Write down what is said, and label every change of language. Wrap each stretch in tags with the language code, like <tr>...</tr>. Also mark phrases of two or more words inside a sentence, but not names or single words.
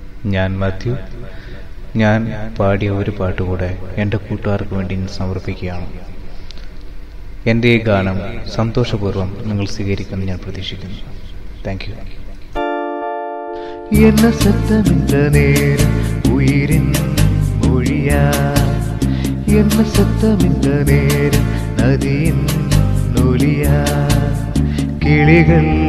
<ml>ഞാൻ മാത്യു. ഞാൻ പാടിയ ഒരു പാട്ടുകൂടെ എൻ്റെ കൂട്ടുകാർക്ക് വേണ്ടി സമർപ്പിക്കുകയാണ്. എൻ്റെ ഈ ഗാനം സന്തോഷപൂർവ്വം നിങ്ങൾ സ്വീകരിക്കുമെന്ന് ഞാൻ പ്രതീക്ഷിക്കുന്നു.</ml> <en>thank you.</en> <ta>என்ன சத்தமிந்த நேரம் உயிரின் மொழியா, என்ன சத்தமிந்த நேரம் நதியின் நொலியா, கிளிகள்</ta>